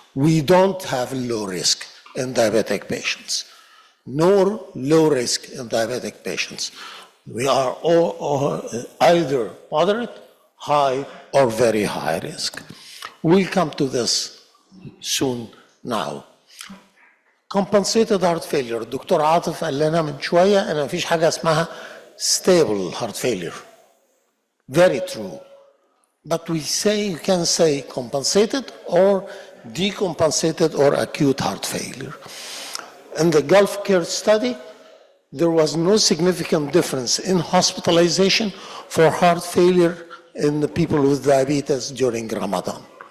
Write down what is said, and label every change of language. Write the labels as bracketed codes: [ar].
[en] we don't have low risk in diabetic patients, nor low risk in diabetic patients. We are all either moderate, high, or very high risk. We'll come to this soon now. Compensated heart failure. [ar] الدكتور عاطف قال لنا من شوية إن مفيش حاجة اسمها stable heart failure. [en] Very true. But we say, you can say compensated or decompensated or acute heart failure. In the Gulf Care study, there was no significant difference in hospitalization for heart failure in the people with diabetes during Ramadan.